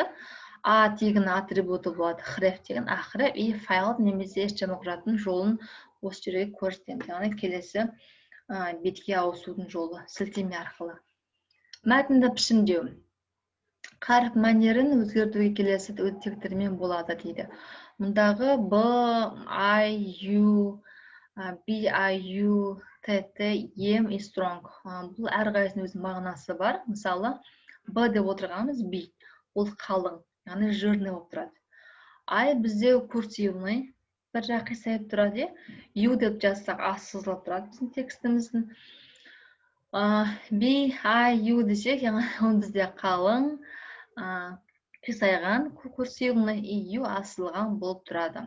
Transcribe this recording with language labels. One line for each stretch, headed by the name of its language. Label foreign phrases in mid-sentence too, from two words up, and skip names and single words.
Kazakh: A тегінің атрибуты болады, href деген href и файл немесе HTML құжаттың жолын осы жерге көрсетеміз. Яғни келесі бетке ауысудың жолы сілтеме арқылы. Мәтінді пішіндеу. Қаріп мәнерін өзгертуге келесі тектермен болады дейді. Мұндағы B, I, U, B, I, U, T, T, M и strong. Бұл әрқайсының өз мағынасы бар. Мысалы, B деп отырғанымыз B. Ол қалың, яғни жирный болып тұрады. I бізде курсивный, бір жақ қисайып тұрады. U деп жазсақ, сызылып тұрады біздің текстіміздің. B, I, U десек, ол бізде қалың, қисайған, курсивный, U асылған болып тұрады.